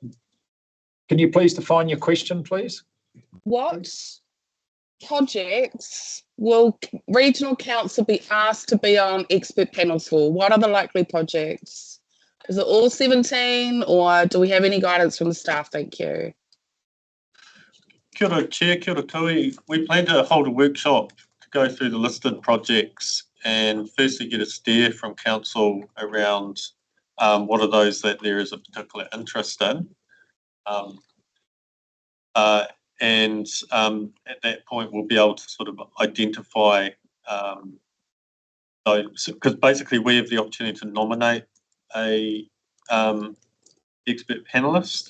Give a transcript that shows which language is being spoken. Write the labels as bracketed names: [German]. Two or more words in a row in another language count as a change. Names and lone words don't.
[English] Can you please define your question, please? What projects will regional council be asked to be on expert panels for? What are the likely projects? Is it all 17, or do we have any guidance from the staff? Thank you. [Māori] Kia ora, Chair, kia ora tui. [English] We plan to hold a workshop to go through the listed projects and firstly get a steer from council around what are those that there is a particular interest in. And at that point, we'll be able to sort of identify those, because basically we have the opportunity to nominate a expert panelist.